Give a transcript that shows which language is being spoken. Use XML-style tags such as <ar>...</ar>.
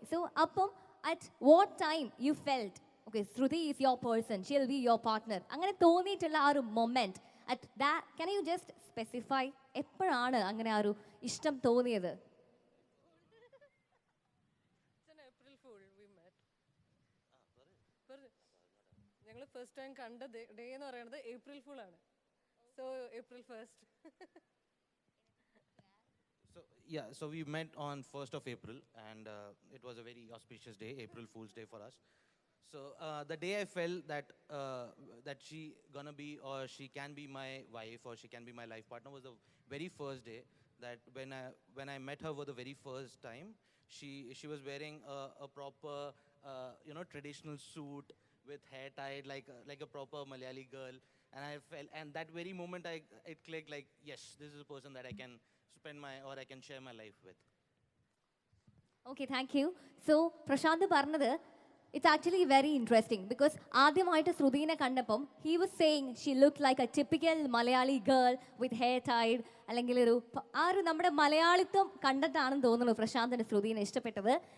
<en>so അപ്പം at what time you felt okay Shruti is your person, she will be your partner,</en> <ml>അങ്ങനെ തോന്നിയിട്ടുള്ള ആ ഒരു moment</ml> <en>at that, can you just specify</en> <ml>എപ്പോഴാണ് അങ്ങനെ ആ ഒരു ഇഷ്ടം തോന്നിയത്?</ml> <en>Fool we met.</en> <ml>ഞങ്ങൾ ഫസ്റ്റ് ടൈം കണ്ട ഡേ എന്ന് പറയുന്നത് ഏപ്രിൽ ഫൂൾ ആണ്.</ml> <en>So April 1st. So yeah, so we met on 1st of April, and it was a very auspicious day, April Fool's Day for us. So the day I felt that she gonna be, or she can be my wife, or she can be my life partner, was the very first day that when I met her for the very first time, she was wearing a proper traditional suit with hair tied like a proper Malayali girl, and I felt, and that very moment it clicked, like, yes, this is a person that I can I can share my life with. Okay thank you.</en> <ml>So Prashant പറഞ്ഞത്</ml> <en>it's actually very interesting because</en> <ml>ആദ്യമായിട്ട് ശ്രുതിനെ കണ്ടപ്പം</ml> <en>he was saying she look like a typical Malayali girl with hair tied,</en> <ml>അല്ലെങ്കിൽ ഒരു നമ്മുടെ മലയാളിത്വം കണ്ടിട്ടാണെന്ന് തോന്നുന്നു പ്രശാന്തിന് ശ്രുതിനെ ഇഷ്ടപ്പെട്ടത്.</ml>